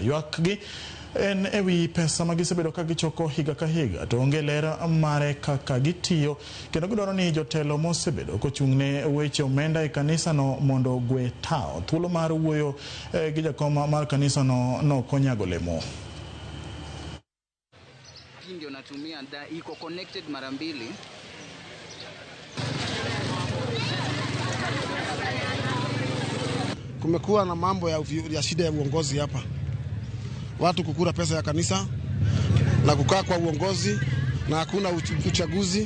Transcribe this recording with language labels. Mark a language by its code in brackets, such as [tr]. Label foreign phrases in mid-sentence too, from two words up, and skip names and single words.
[luo] Ywak gi en ewi pesa magisebedo ka gichoko higa ka higa to onge ler mare kaka gitiyo, kendo gidwaro ni jotelo mosebedo kochung'ne weche omenda e kanisano mondo gwe tao. Thuolo mar wuoyo gi jakoma mar kanisano no konyago lemo. [sw] Ndio natumia iko connected mara mbili. Kumekuwa na mambo ya shida ya uongozi hapa. Watu kukula pesa ya kanisa na kukaa kwa uongozi na hakuna uchaguzi.